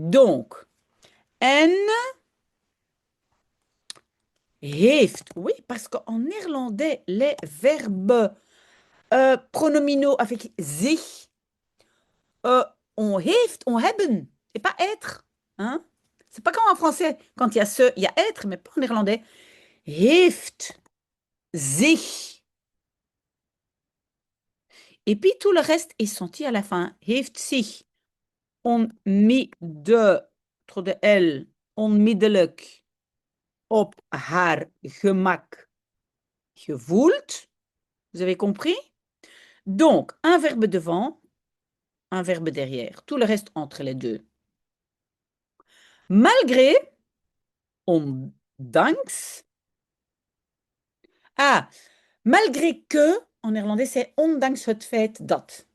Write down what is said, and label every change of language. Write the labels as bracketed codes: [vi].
[fr] Donc, en heeft, oui, parce qu'en néerlandais, les verbes pronominaux avec zich, on heeft, on hebben, et pas être. Hein? C'est pas comme en français, quand il y a ce, il y a être, mais pas en néerlandais. Heeft, zich. Et puis tout le reste est senti à la fin. [nl] Heeft zich [fr] trop de L, [nl] onmiddellijk op haar gemak gevoeld. [fr] Vous avez compris? Donc, un verbe devant, un verbe derrière. Tout le reste entre les deux. Malgré, ondanks. Ah, malgré que, en néerlandais, c'est [nl] ondanks het feit dat.